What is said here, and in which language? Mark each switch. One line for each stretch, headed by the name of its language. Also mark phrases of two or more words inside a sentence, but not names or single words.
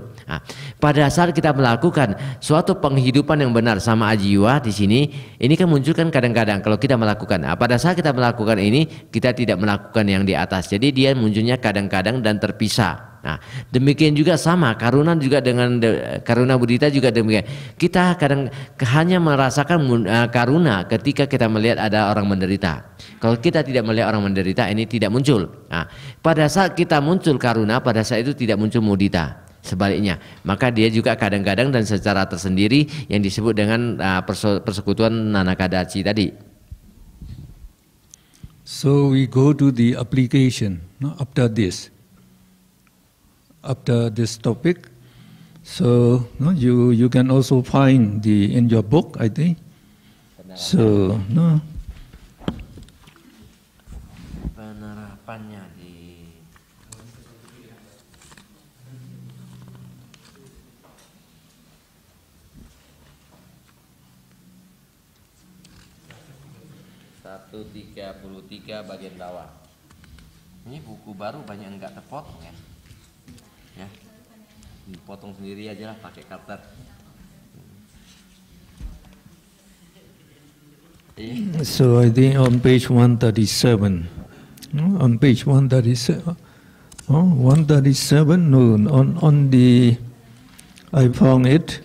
Indonesian: Nah, pada saat kita melakukan suatu penghidupan yang benar sama ajiwa di sini, ini kan muncul kan kadang-kadang kalau kita melakukan. Nah, pada saat kita melakukan ini, kita tidak melakukan yang di atas. Jadi dia munculnya kadang-kadang dan terpisah. Nah, demikian juga sama karuna juga dengan
Pali: karuna mudita
Indonesian: juga demikian. Kita kadang hanya merasakan karuna ketika kita melihat ada orang menderita. Kalau kita tidak melihat orang menderita, ini tidak muncul. Nah, pada saat kita muncul karuna, pada saat itu tidak muncul mudita. Sebaliknya, maka dia juga kadang-kadang dan secara tersendiri yang disebut dengan persekutuan nanakadaci tadi.
English: So we go to the application after this. After this topic, so you can also find in your book, I think. So
Indonesian: penerapannya di (133) bagian bawah. Ini buku baru banyak enggak terpotong ya. Ya, potong sendiri aja lah pakai cutter.
English: So I think on page 137, on page 137, 137. No, on the I found it.